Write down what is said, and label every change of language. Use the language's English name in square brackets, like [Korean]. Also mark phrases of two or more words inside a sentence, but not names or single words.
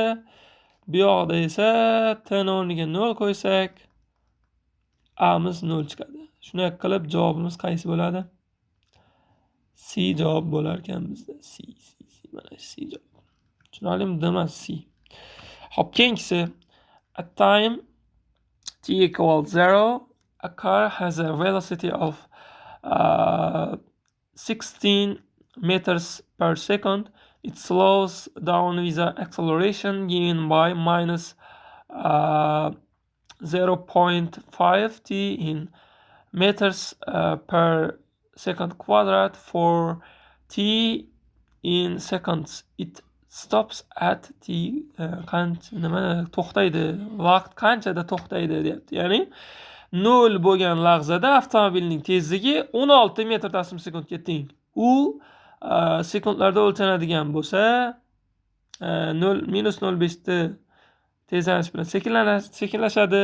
[Uzbek] Bu yoqda esa t o'rniga 0 qo'ysak a miz 0 chiqadi. Shunday qilib javobimiz qaysi bo'ladi? C javob bo'lar ekan bizda. C. Mana C javob. Tushunarlimi? Demas C. Hop, keyingisi. [English] At time t equals 0, a car has a velocity of 16 meters per second. It slows down with an acceleration given by -0.5t in meters per second quadrat for t in seconds. It stops at t to'xtaydi. [Uzbek] Vaqt qanchada to'xtaydi deyapti. Ya'ni 0 bo'lgan lahzada avtomobilning tezligi 16 metr taslim sekundga teng. U sekundlarda o'lchanadigan bo'lsa, -0.5 ta tezlanish bilan sekinlashadi.